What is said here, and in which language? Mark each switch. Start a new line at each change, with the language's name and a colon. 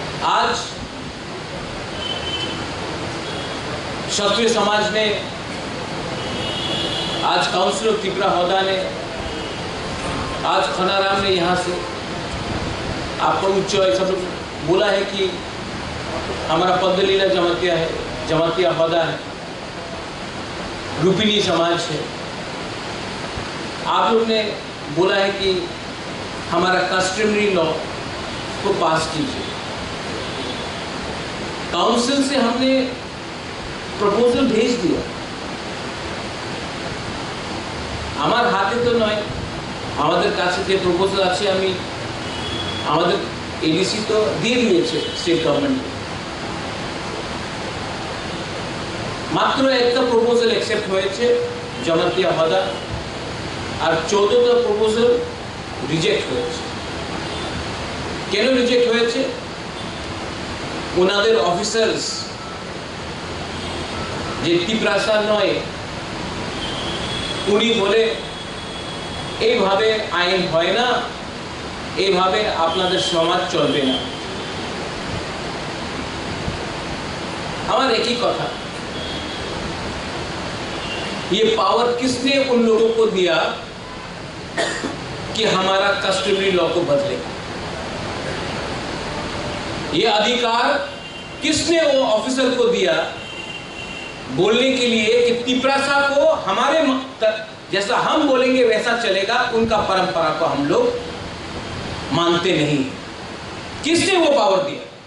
Hindi: आज क्षत्रिय समाज ने, आज काउंसिल ऑफ त्रिपुरा होदा ने, आज खनाराम ने यहाँ से आपको उच्च सब बोला है कि हमारा पद्मलीला जमातिया है, जमातिया होदा है, रूपिणी समाज है। आप लोग ने बोला है कि हमारा कस्टमरी लॉ को पास कीजिए। काउंसिल से हमने प्रपोजल भेज दिया, हमारे हाथे तो
Bangla: नয়, আমাদের কাছে যে প্রপোজাল আছে আমি আমাদের এডিসি তো দিয়ে দিয়েছে স্টেট গভর্নমেন্ট। মাত্র একটা প্রপোজাল অ্যাকসেপ্ট হয়েছে জমা দেওয়া হদা আর 14টা প্রপোজাল রিজেক্ট হয়েছে। কেন রিজেক্ট হয়েছে? ওনাদের অফিসার্স যে তিপ্রাসা নয়, উনি বলে এইভাবে আইন হয় না, এইভাবে আপনাদের সমাজ চলবে না। আমার একই কথা,
Hindi: ये पावर किसने उन लोगों को दिया कि हमारा कस्टमरी लॉ को बदले? ये अधिकार किसने वो ऑफिसर को दिया बोलने के लिए कि तिप्रासा को हमारे जैसा हम बोलेंगे वैसा चलेगा, उनका परंपरा को हम लोग मानते नहीं? किसने वो पावर दिया?